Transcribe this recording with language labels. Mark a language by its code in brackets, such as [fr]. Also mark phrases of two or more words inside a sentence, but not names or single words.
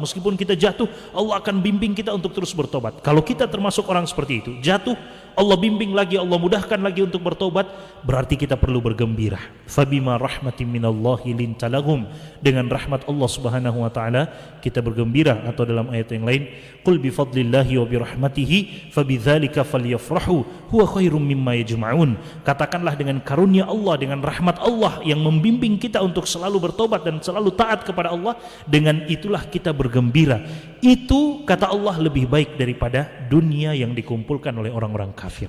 [id] Meskipun kita jatuh, Allah akan bimbing kita untuk terus bertobat. Kalau kita termasuk orang seperti itu, jatuh, Allah bimbing lagi, Allah mudahkan lagi untuk bertobat, berarti kita perlu bergembira. [ar] فبما رحمة من الله لنت لهم, [id] dengan rahmat Allah [ar] سبحانه وتعالى [id] kita bergembira. Atau dalam ayat yang lain, [ar] قل بفضل الله وبرحمته فبذلك فليفرحوا هو خير مما يجمعون. [id] Katakanlah dengan karunia Allah, dengan rahmat Allah yang membimbing kita untuk selalu bertobat dan selalu taat kepada Allah, dengan itulah kita bergembira. Itu kata Allah lebih baik daripada dunia yang dikumpulkan oleh orang-orang kafir.